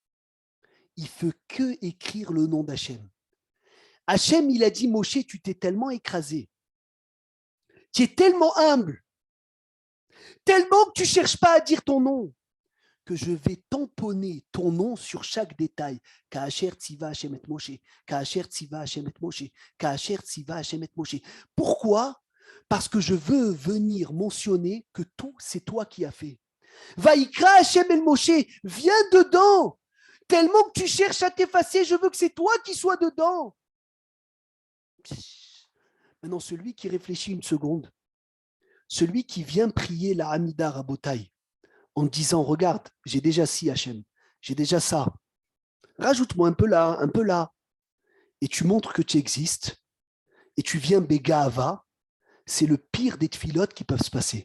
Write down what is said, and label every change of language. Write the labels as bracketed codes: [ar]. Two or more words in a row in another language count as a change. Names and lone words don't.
[fr] Il ne fait que écrire le nom d'Hachem. Hachem, il a dit, Moshe, tu t'es tellement écrasé, tu es tellement humble, tellement que tu ne cherches pas à dire ton nom, que je vais tamponner ton nom sur chaque détail. [he] כאשר צוה השם את משה, כאשר צוה השם את משה, כאשר צוה השם את משה. [fr] Pourquoi? Parce que je veux venir mentionner que tout, c'est toi qui as fait. [he] ויקרא השם אל משה, [fr] viens dedans. Tellement que tu cherches à t'effacer, je veux que c'est toi qui sois dedans. Maintenant, celui qui réfléchit une seconde, celui qui vient prier la Hamida Rabotai en disant, regarde, j'ai déjà ci Hachem, j'ai déjà ça, rajoute-moi un peu là, et tu montres que tu existes, et tu viens Begahava, c'est le pire des tfilotes qui peuvent se passer.